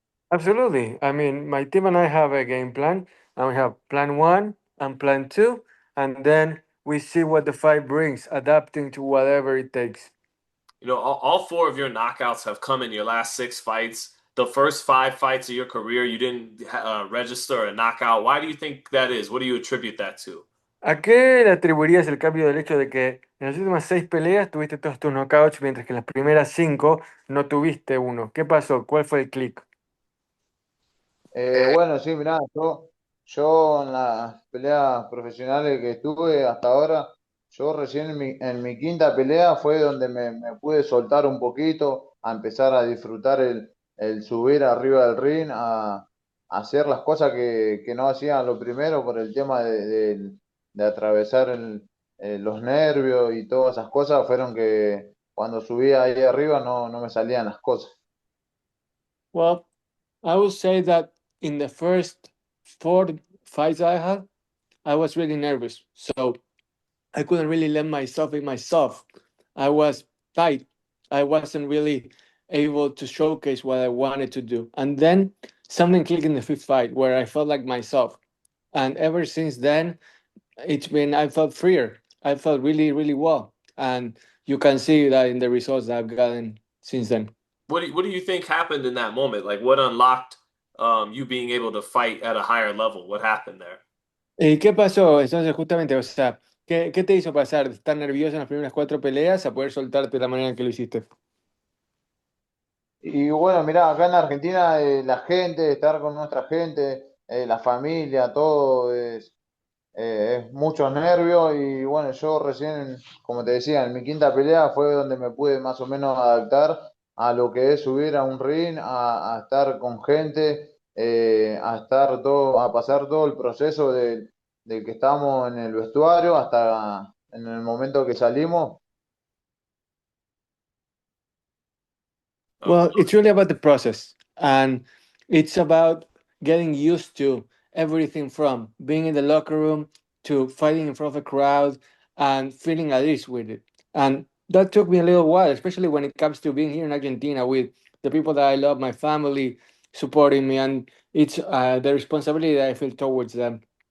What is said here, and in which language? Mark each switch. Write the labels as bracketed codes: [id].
[en] Absolutely. I mean, my team and I have a game plan, and we have plan one and plan two, and then we see what the fight brings, adapting to whatever it takes. All four of your knockouts have come in your last six fights. The first five fights of your career, you didn't register a knockout. Why do you think that is? What do you attribute that to? [es] ¿A qué le atribuirías el cambio del hecho de que en las últimas 6 peleas tuviste todos tus knockouts, mientras que en las primeras 5 no tuviste uno? ¿Qué pasó? ¿Cuál fue el click? Bueno, sí, mirá, yo en las peleas profesionales que estuve hasta ahora, yo recién en mi quinta pelea fue donde me pude soltar un poquito, a empezar a disfrutar el subir arriba del ring, a hacer las cosas que no hacía lo primero por el tema de atravesar los nervios y todas esas cosas, fueron que cuando subía ahí arriba no me salían las cosas. [en] Well, I would say that in the first 4 fights I had, I was really nervous. So I couldn't really let myself be myself. I was tight. I wasn't really able to showcase what I wanted to do. And then something clicked in the fifth fight where I felt like myself. And ever since then, I felt freer. I felt really, really well. And you can see that in the results that I've gotten since then. What do you think happened in that moment? Like what unlocked you being able to fight at a higher level? What happened there? [es] ¿Y qué pasó? Entonces, justamente, o sea, ¿qué te hizo pasar de estar nervioso en las primeras 4 peleas a poder soltarte de la manera en que lo hiciste? Y bueno, mirá, acá en Argentina la gente, estar con nuestra gente, la familia, todo es muchos nervios y bueno, yo recién, como te decía, en mi quinta pelea fue donde me pude más o menos adaptar a lo que es subir a un ring, a estar con gente, a estar todo, a pasar todo el proceso de que estábamos en el vestuario hasta en el momento que salimos. Um, [en] Well, it's really about the process, and it's about getting used to everything from being in the locker room to fighting in front of a crowd and feeling at ease with it. And that took me a little while, especially when it comes to being here in Argentina with the people that I love, my family supporting me, and it's the responsibility that I feel towards them.